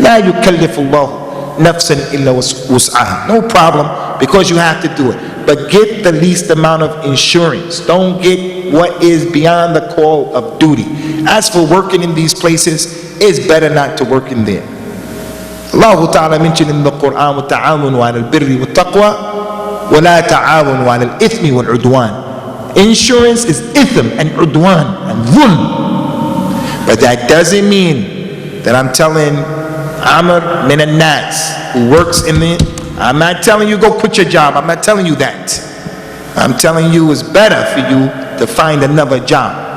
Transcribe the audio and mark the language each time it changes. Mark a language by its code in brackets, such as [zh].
[ar] La yukallifullahu nafsan illa wus'aha. [en] No problem, because you have to do it. But get the least amount of insurance. Don't get what is beyond the call of duty. As for working in these places, it's better not to work in there. Allah Ta'ala mentioned in the Quran, [ar] وَتَعَاوَنُوا عَلَى الْبِرِّ وَالتَّقْوَى وَلَا تَعَاوَنُوا عَلَى الْإِثْمِ وَالْعُدْوَانِ. [en] Insurance is ithm and udwan and dhulm. But that doesn't mean that I'm telling Amr min al-Nas, who works in the, I'm not telling you go quit your job. I'm not telling you that. I'm telling you it's better for you to find another job.